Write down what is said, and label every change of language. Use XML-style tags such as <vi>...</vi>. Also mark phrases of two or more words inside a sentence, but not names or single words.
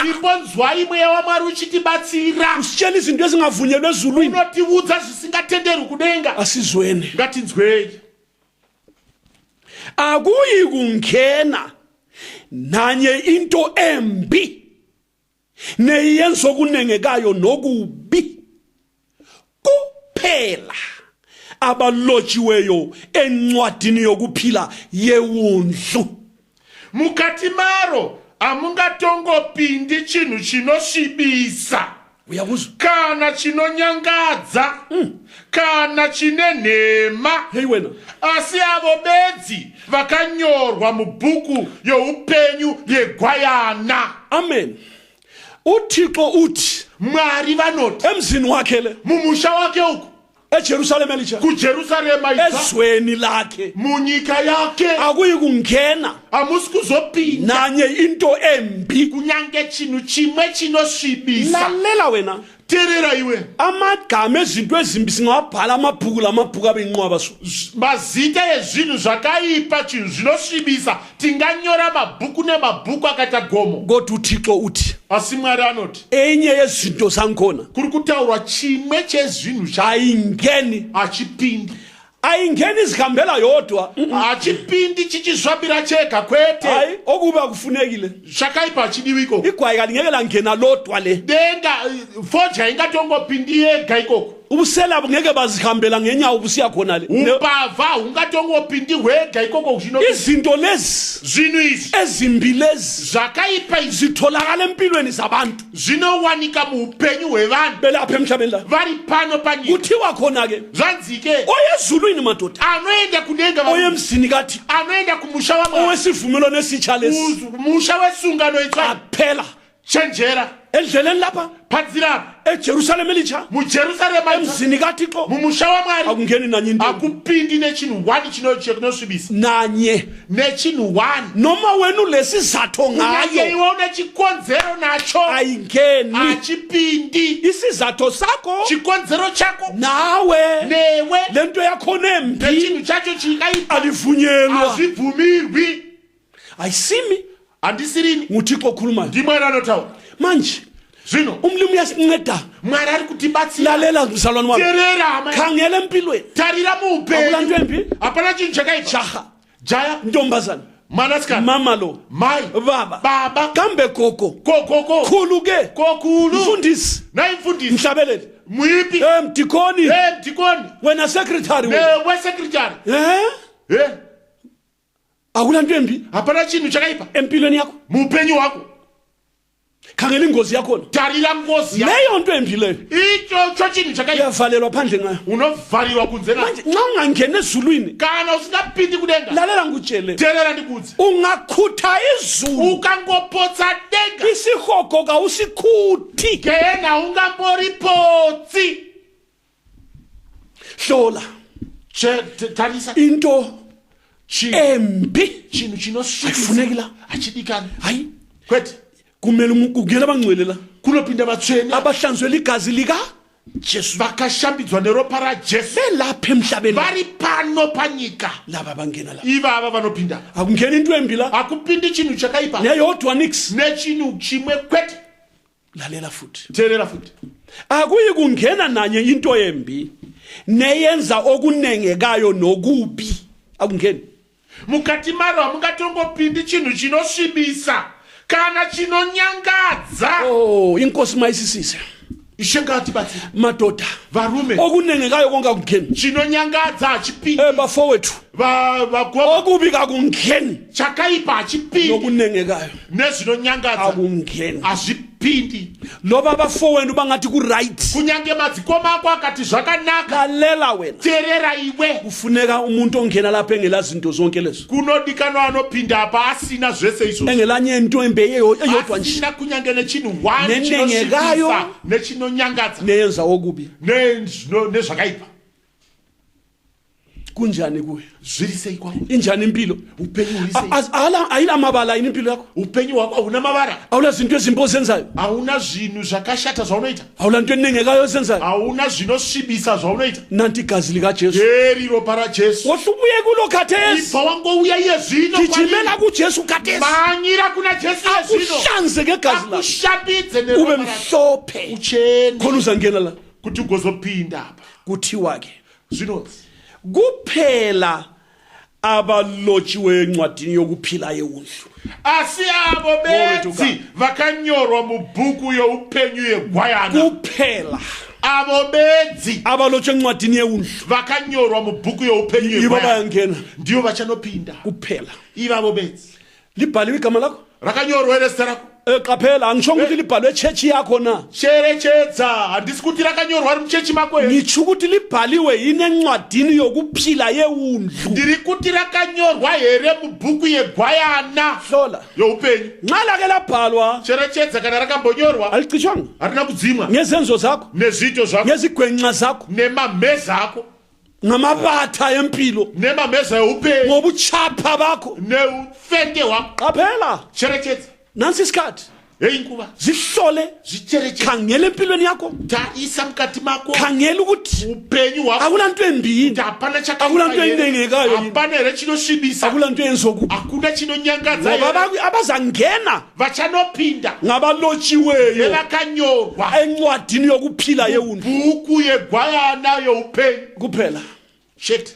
<sn>imbonzwai mweya wamwari uchitibatsira</sn> <nd>usitshela izinto ezingavunyelwa ezulwini</nd> <sn>unotiudza zvisingatenderwi kudenga</sn> <nd>asizweni</nd> <sn>ngatinzwei</sn> <nd>akuyi kungena nanye into embi neyenzo kunengekayo nokubi kuphela abalotshiweyo encwadini yokuphila yewundlu</nd> <sn>mukati maro hamungatongopindi chinhu chinosvibisa</sn> <nd>uyakuzwa</nd> <sn>kana chinonyangadza kana chine nhema</sn> <nd>hei wena</nd> <sn>asi avo bedzi vakanyorwa mubhuku youpenyu yegwayana</sn> <nd>amen uthixo uthi</nd> <sn>mwari vanoti</sn> <nd>emzini wakhe le</nd> <sn>mumusha wake uku</sn> <nd>ejerusalema elitsha</nd> <sn>kujerusarema idza</sn> <nd>ezweni lakhe</nd> <sn>munyika yake</sn> <nd>akuyi kungena</nd> <sn>hamusi kuzopinda</sn> <nd>nanye into embi</nd> <sn>kunyange chinhu chimwe chinosvibisa</sn> <nd>lalela wena</nd> <sn>teerera iwe</sn> <nd>amagama ezinto ezimbi singawabhala amabhuku abe inqwaba so</nd> <sn>mazita ezvinhu zvakaipa chinhu zvinosvibisa tinganyora mabhuku nemabhuku akaita gomo</sn> <nd>kodwa uthixo uthi</nd> <sn>asi mwari anoti</sn> <nd>enye yezinto zangikhona</nd> <sn>kuri kutaurwa chimwe chezvinhu</sn> <nd>ayingeni</nd> <sn>hachipindi</sn> <nd>ayingeni zihambela yodwa</nd> <sn>hachipindi chichizvambira chega kwete</sn> <nd>hayi okuba kufunekile</nd> <sn>zvakaipa hachidiwi ikoko</sn> <nd>igwayi kalingeke langena lodwa le</nd> <sn>denga foja ingatongopindi yega ikoko</sn> <nd>ubusela ngeke bazihambela ngenyawo ubusiya khona le</nd> <sn>upava hungatongopindi hwega ikoko</sn> <nd>izinto lezi</nd> <sn>zvinhu izvi</sn> <nd>ezimbi lezi</nd> <sn>zvakaipa izvi</sn> <nd>zitholakala empilweni zabantu</nd> <sn>zvinowanika muupenyu hwevanhu</sn> <nd>belapha emhlabeni la</nd> <sn>vari pano panyika</sn> <nd>kuthiwa khona-ke</nd> <sn>zvanzike</sn> <nd>oyezulwini madoda</nd> <sn>anoenda kudenga</sn> <nd>oyemzini kathi</nd> <sn>anoenda kumusha wamwari</sn> <nd>owesivumelwano esitsha lesi</nd> <sn>musha wesungano itsva</sn> <nd>aphela</nd> <sn>chenjera</sn> <nd>endleleni lapha</nd> <sn>padzira</sn> <nd>ejerusalema elitsha</nd> <sn>mujerusarema</sn> <nd>emzini kathixo</nd> <sn>mumusha wamwari</sn> <nd>akungeni nanye into</nd> <sn>hakupindi nechinhu 1 chinosvibisa</sn> <nd>nanye</nd> <sn>nechinhu 1</sn> <nd>noma wena ulesizatho</nd> <sn>kunyange</sn> <nd>ngayo</nd> <sn>iwe une chikonzero nacho</sn> <nd>ayingeni</nd> <sn>hachipindi</sn> <nd>isizatho sakho</nd> <sn>chikonzero chako</sn> <nd>nawe</nd> <sn>newe</sn> <nd>lento yakhona embi</nd> <sn>nechinhu chacho chikaipa</sn> <nd>alivunyelwa</nd> <sn>hazvibvumirwi</sn> <nd>ayisimi</nd> <sn>handisirini</sn> <nd>nguthixo okhulumayo</nd> <sn>ndimwari anotaura</sn> <nd>manje</nd> <sn>zvino</sn> <nd>umlimu uyasinceda</nd> <sn>mwari ari kutibatsira</sn> <nd>lalela mzalwane wami</nd> <sn>teerera hama</sn> <nd>khangela empilweni</nd> <sn>tarira</sn> <nd>akula nto</nd> <sn>muupenyu</sn> <nd>embi</nd> <sn>hapana chinhu chakaipa</sn> <nd>jaha</nd> <sn>jaya</sn> <nd>ntombazana</nd> <sn>mwanasikana</sn> <nd>mama lo</nd> <sn>mai</sn> <nd>baba</nd> <sn>baba</sn> <nd>kambe gogo</nd> <sn>kokoko</sn> <nd>khulu ke</nd> <sn>kokulu</sn> <nd>mfundisi</nd> <sn>nayimfundisi</sn> <nd>mhlabeleli</nd> <sn>mwipi</sn> <nd>mdikoni</nd> <sn>mdikoni</sn> <nd>wena secretary wena</nd> <sn>wesekretary</sn> <nd>akula nto embi</nd> <sn>hapana chinhu chakaipa</sn> <nd>empilweni yakho</nd> <sn>muupenyu hwako</sn> <nd>khangela ingozi yakhona</nd> <sn>tarira ngozi</sn> <nd>leyo nto embi leyo</nd> <sn>icho chinhu chakaipa</sn> <nd>uyavalelwa phandle ngayo</nd> <sn>unovharirwa kunze nayo</sn> <nd>manje nxa ungangena ezulwini</nd> <sn>kana usingapindi kudenga</sn> <nd>lalela ngutshele</nd> <sn>teerera ndikudze</sn> <nd>ungakhutha izulu</nd> <sn>ukangopotsa denga</sn> <nd>isihogo kawusikhuthi</nd> <sn>gena ungamboripotsi</sn> <nd>hlola</nd> <sn>tarisa</sn> <nd>into embi</nd> <sn>chinhu chinosvibisa</sn> <nd>ayifuneki la</nd> <sn>hachidikani</sn> <nd>hayi</nd> <sn>kwete</sn> <nd>kumele kungena abangcwele la</nd> <sn>kunopinda vatsvene</sn> <nd>abahlanzwe ligazi lika Jesu</nd> <sn>vakashambidzwa neropa rajesu</sn> <nd>belapha emhlabeni</nd> <sn>vari pano panyika</sn> <nd>laba bangena la</nd> <sn>ivava vanopinda</sn> <nd>akungena into embi la</nd> <sn>hakupindi chinhu chakaipa</sn> <nd>neyodwa nix</nd> <sn>nechinhu chimwe kwete</sn> <nd>lalela futhi</nd> <sn>teerera futi</sn> <nd>akuyi kungena nanye into embi neyenza okunengekayo nokubi akungeni</nd> <sn>mukati maro hamungatongopindi chinhu chinosvibisa kana chinonyangadza</sn> <nd>inkosi mayisisise</nd> <sn>ishe ngatibatsire</sn> <nd>madoda</nd> <sn>varume</sn> <nd>okunengekayo konke akungeni</nd> <sn>chinonyangadza hachipindi</sn> <nd>bafowethu</nd> <sn>vagoba</sn> <nd>okubi kakungeni</nd> <sn>chakaipa hachipindi</sn> <nd>nokunengekayo</nd> <sn>nezvinonyangadza</sn> <nd>akungeni</nd> <sn>hazvipindi</sn> <nd>loba abafowenu bangathi ku-right</nd> <sn>kunyange madzikoma ako akati zvakanaka</sn> <nd>lalela wena</nd> <sn>teerera iwe</sn> <nd>kufuneka umuntu ongena lapha engela zinto zonke lezo</nd> <sn>kunodikanwa anopinda apa asina zvese izvo</sn> <nd>engelanye into embe eyodwa nje</nd> <sn>asina kunyange nechinhu one</sn> <nd>nenengekayo</nd> <sn>chinosvibisa nechinonyangadza</sn> <nd>neyenza okubi</nd> <sn>nezvakaipa</sn> <nd>kunjani kuwe</nd> <sn>zviri sei kwako</sn> <nd>injani impilo</nd> <sn>upenyu huri sei</sn> <nd>ayila mabala yini impilo yakho</nd> <sn>upenyu hwako hauna mavara</sn> <nd>awula zinto ezimbi ozenzayo</nd> <sn>hauna zvinhu zvakashata zvaunoita</sn> <nd>awula nto enengekayo ozenzayo</nd> <sn>hauna zvinosvibisa zvaunoita</sn> <nd>nanti igazi likajesu</nd> <sn>heri ropa rajesu</sn> <nd>wohlubuye kulo khathesi</nd> <sn>ibva wangouya iye zvino</sn> <nd>gijimela kujesu khathesi</nd> <sn>manyira kuna jesu iye zvino</sn> <nd>akuhlanze ngegazi lakho</nd> <sn>akushambidze</sn> <nd>ube</nd> <sn>neropa</sn> <nd>mhlophe</nd> <sn>uchene</sn> <nd>khona uzangena la</nd> <sn>kuti ugozopinda apa</sn> <nd>kuthiwa ke</nd> <sn>zvinonzi</sn> <nd>kuphela abalotshiwe encwadini yokuphila yewundlu</nd> <sn>asi avo bedzi vakanyorwa mubhuku youpenyu yegwayana</sn> <nd>kuphela</nd> <sn>avo bedzi</sn> <nd>abalotshwe encwadini yewundlu</nd> <sn>vakanyorwa mubhuku youpenyu</sn> <nd>ibo</nd> <sn>yegwayana</sn> <nd>bayangena</nd> <sn>ndiyo vachanopinda</sn> <nd>kuphela</nd> <sn>ivavo bedzi</sn> <nd>libhaliwe igama lakho</nd> <sn>rakanyorwa ere zita rako</sn> <nd>qaphela angitsho ukuthi libhalwe etshetshi yakho na</nd> <sn>cherechedza handisi kuti rakanyorwa ri muchechi mako here</sn> <nd>ngitsho ukuthi libhaliwe yini encwadini yokuphila yewundlu</nd> <sn>ndiri kuti rakanyorwa here mubhuku yegwayana</sn> <nd>hlola</nd> <sn>youpenyu</sn> <nd>nxa lake labhalwa</nd> <sn>cherechedza kana rakambonyorwa</sn> <nd>alicitshwanga</nd> <sn>harina kudzimwa</sn> <nd>ngezenzo zakho</nd> <sn>nezvito zvako</sn> <nd>ngezigwenxa zakho</nd> <sn>nemamheza ako</sn> <nd>ngamabatha empilo</nd> <sn>nemamheza youpenyu</sn> <nd>ngobutshapha bakho</nd> <sn>neufenge hwako</sn> <nd>qaphela</nd> <sn>cherechedza</sn> <nd>nansi isikhathi</nd> <sn>heyi nguva</sn> <nd>zihlole</nd> <sn>zvicherechedza</sn> <nd>khangela empilweni yakho</nd> <sn>tarisa mukati mako</sn> <nd>khangela ukuthi</nd> <sn>upenyu hwako</sn> <nd>akula nto embi yini</nd> <sn>kuti hapana</sn> <nd>akula nto enengekayo yini</nd> <sn>hapana here chinosvibisa</sn> <nd>akula nto enzokubi</nd> <sn>hakuna chinonyangadza</sn> <nd>ngoba</nd> <sn>here</sn> <nd>abazangena</nd> <sn>vachanopinda</sn> <nd>ngabalotshiweyo</nd> <sn>nevakanyorwa</sn> <nd>encwadini yokuphila yewundlu</nd> <sn>bhuku yegwayana youpenyu</sn> <nd>kuphela</nd> <sn>sheti</sn>